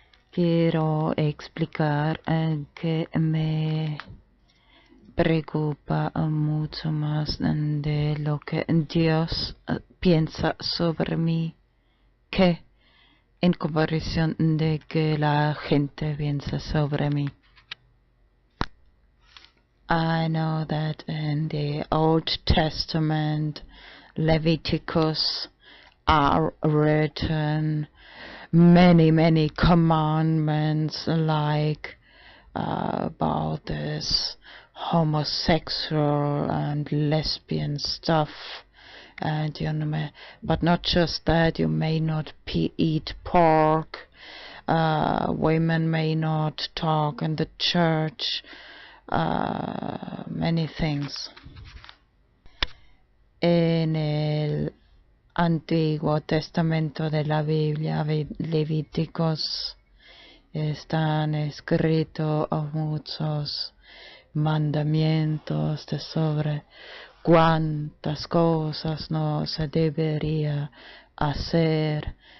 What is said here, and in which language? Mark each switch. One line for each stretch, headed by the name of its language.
Spanish: Quiero explicar que me preocupa mucho más de lo que Dios piensa sobre mí que en comparación de que la gente piensa sobre mí.
English: I know that in the Old Testament, Leviticus, are written many commandments like about this homosexual and lesbian stuff, and but not just that, you may not eat pork, women may not talk in the church, many things.
Spanish: En el Antiguo Testamento de la Biblia, Levíticos, están escritos muchos mandamientos sobre cuántas cosas no se debería hacer.